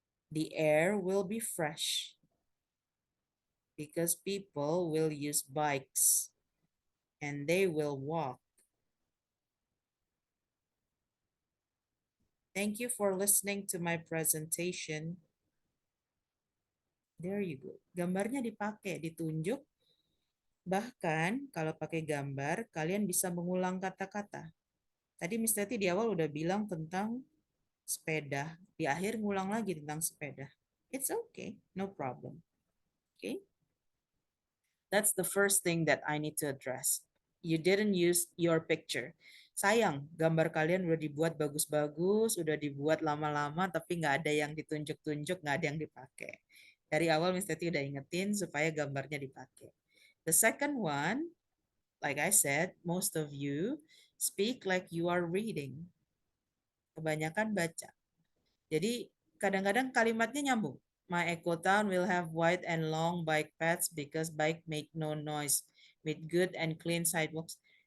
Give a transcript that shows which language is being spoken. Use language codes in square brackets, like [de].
[en] The air will be fresh because people will use bikes and they will walk. Thank you for listening to my presentation. There you go. [id] Gambarnya dipakai, ditunjuk. Bahkan kalau pakai gambar, kalian bisa mengulang kata-kata. Tadi Miss Tati di awal udah bilang tentang sepeda. Di akhir ngulang lagi tentang sepeda. [en] It's okay, no problem. Okay? That's the first thing that I need to address. You didn't use your picture. [id] Sayang, gambar kalian udah dibuat bagus-bagus, udah dibuat lama-lama, tapi nggak ada yang ditunjuk-tunjuk, nggak ada yang dipakai. Dari awal Miss Tati udah ingetin supaya gambarnya dipakai. [en] The second one, like I said, most of you speak like you are reading. [id] Kebanyakan baca. Jadi kadang-kadang kalimatnya nyambung. [en] My eco town will have wide and long bike paths because bike make no noise with good and clean sidewalks.